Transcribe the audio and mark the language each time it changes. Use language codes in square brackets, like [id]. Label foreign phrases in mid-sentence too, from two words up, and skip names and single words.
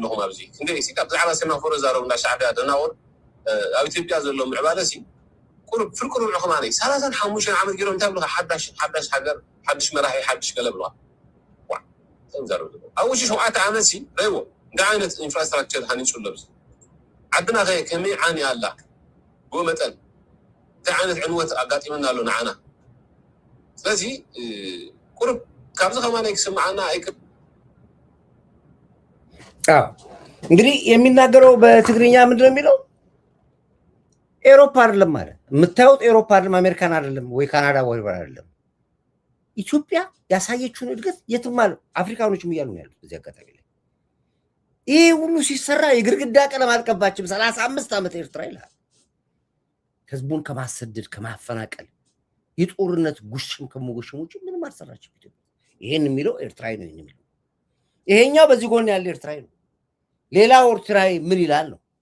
[ti] ኣለኹም ኣብዚ ክንደይ ሲቃ ብዛዕባ ሴማፎር ዛረቡ እንዳ ሻዕብያ ደናቑር ኣብ ኢትዮጵያ ዘሎ ምዕባለ ሲ ቁሩብ ፍርቁር ውዕኹም ኣነይ 35 ዓመት ገይሮም እንታይ ብልካ ሓዳሽ ሃገር ሓድሽ መራሒ ሓድሽ ገለ ብልካ ዘረብ ኣብ ውሽጢ 7 ዓመት ሲ ረይዎ እንታይ ዓይነት ኢንፍራስትራክቸር ሃኒፁ ኣሎ ብዚ ዓድና ኸ ከመይ ዓንያ ኣላ ብኡ መጠን እንታይ ዓይነት ዕንወት ኣጋጢመና ኣሎ ንዓና ስለዚ ቁሩብ ካብዚ ከማናይ ክስማዓና ኣይክል [am] እንግዲህ የሚናገረው በትግርኛ ምንድን ነው የሚለው ኤሮፓ አይደለም ማለት የምታዩት ኤሮፓ አይደለም አሜሪካን አይደለም ወይ ካናዳ ወይ አይደለም ኢትዮጵያ ያሳየችውን እድገት የትም አለ አፍሪካኖችም እያሉ ነው ያሉት በዚህ አጋጣሚ ላይ ይሄ ሁሉ ሲሰራ የግርግዳ ቀለም አልቀባችም 35 ዓመት ኤርትራ ይላል ህዝቡን ከማሰደድ ከማፈናቀል የጦርነት ጉሽም ከመጎሽም ውጭ ምንም አልሰራችም ኢትዮጵያ ይሄን የሚለው ኤርትራዊ ነው የሚለው ይሄኛው በዚህ ጎን ያለ ኤርትራዊ ነው ሌላው ኤርትራዊ ምን ይላል ነው